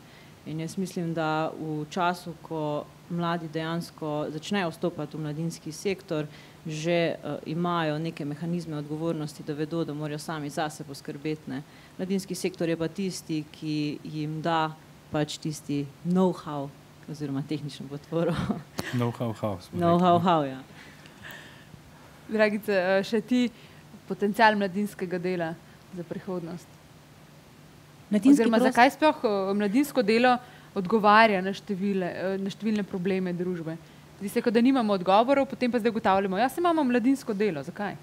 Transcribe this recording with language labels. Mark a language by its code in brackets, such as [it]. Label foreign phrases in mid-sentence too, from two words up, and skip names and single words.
[sl] In jaz mislim, da v času, ko mladi dejansko začnejo vstopati v mladinski sektor, že imajo neke mehanizme odgovornosti, da vedo, da morajo sami zase poskrbeti, ne. Mladinski sektor je pa tisti, ki jim da pač tisti know-how oziroma tehnično podporo. Know-how, ja. Dragice, še ti potencial mladinskega dela za prihodnost? Oziroma, zakaj sploh mladinsko delo odgovarja na številne probleme družbe? Zdi se, kot da nimamo odgovorov, potem pa zdaj ugotavljamo, ja, se imamo mladinsko delo, zakaj?